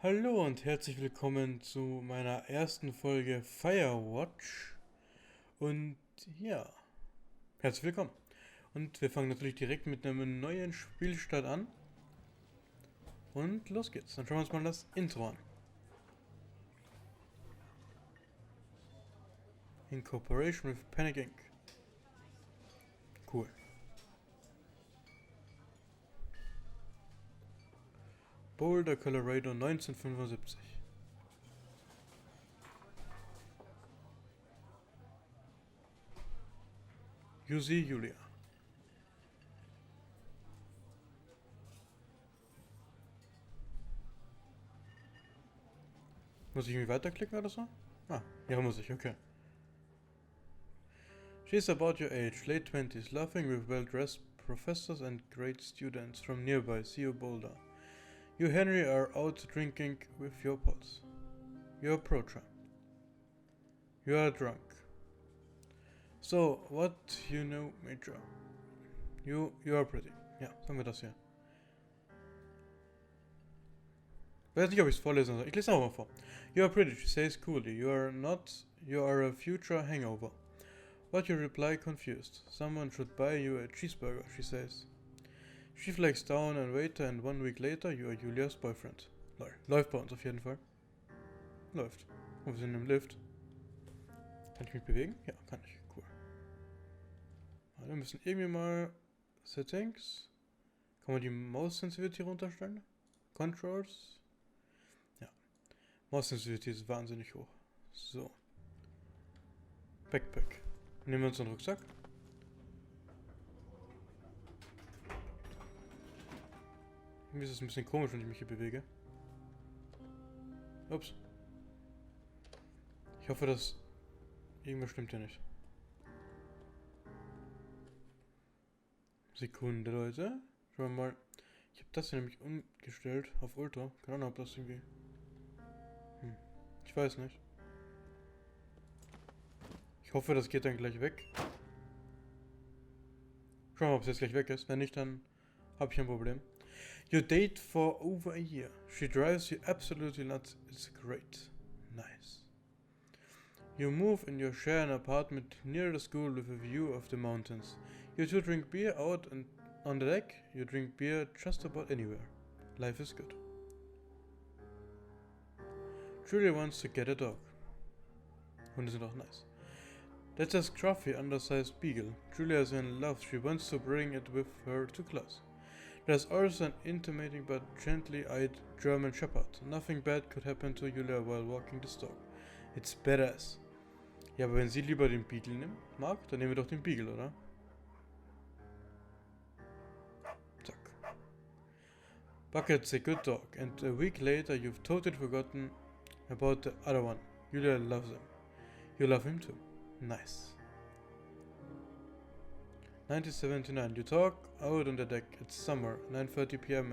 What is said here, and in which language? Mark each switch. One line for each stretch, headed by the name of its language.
German: Hallo und herzlich willkommen zu meiner ersten Folge FireWatch. Und ja, herzlich willkommen. Und wir fangen natürlich direkt mit einem neuen Spielstart an. Und los geht's. Dann schauen wir uns mal das Intro an.
English: In cooperation with Panic Inc. Cool. Boulder, Colorado, 1975. UC Julia.
German: Muss ich irgendwie weiterklicken oder so? Ah, ja muss ich, okay.
English: She's about your age, late 20s, laughing with well-dressed professors and great students from nearby CU Boulder. You Henry are out drinking with your pals. You approach her. You are drunk. So, what you know, Major? You are pretty.
German: Ja, sagen wir das hier. Ich weiß nicht, ob ich es vorlesen soll. Ich lese auch mal vor.
English: You are pretty, she says coolly. You are a future hangover. What you reply confused. Someone should buy you a cheeseburger, she says. She flags down and waiter and 1 week later you are Julias boyfriend.
German: Läuft bei uns auf jeden Fall. Läuft. Und wir sind im Lift. Kann ich mich bewegen? Ja, kann ich. Cool. Wir müssen irgendwie mal Settings. Kann man die Maus-Sensitivity runterstellen? Controls. Ja. Maus-Sensitivity ist wahnsinnig hoch. So. Backpack. Nehmen wir uns einen Rucksack. Irgendwie ist es ein bisschen komisch, wenn ich mich hier bewege. Ups. Ich hoffe, dass irgendwas stimmt hier nicht. Sekunde, Leute. Schauen wir mal. Ich habe das hier nämlich umgestellt auf Ultra. Keine Ahnung, ob das irgendwie... Ich weiß nicht. Ich hoffe, das geht dann gleich weg. Schauen wir mal, ob es jetzt gleich weg ist. Wenn nicht, dann habe ich ein Problem.
English: You date for over a year. She drives you absolutely nuts. It's great. Nice. You move and you share an apartment near the school with a view of the mountains. You two drink beer out and on the deck. You drink beer just about anywhere. Life is good. Julia wants to get a dog.
German: Hunde sind auch nice.
English: That's a scruffy, undersized beagle. Julia is in love. She wants to bring it with her to class. There's also an intimating but gently-eyed German Shepherd. Nothing bad could happen to Julia while walking the dog. It's badass.
German: Ja, aber wenn sie lieber den Beagle mag, dann nehmen wir doch den Beagle, oder? Zack.
English: Bucket's a good dog, and a week later you've totally forgotten about the other one. Julia loves him. You love him too. Nice. 1979. You talk out on the deck. It's summer, 9:30 p.m.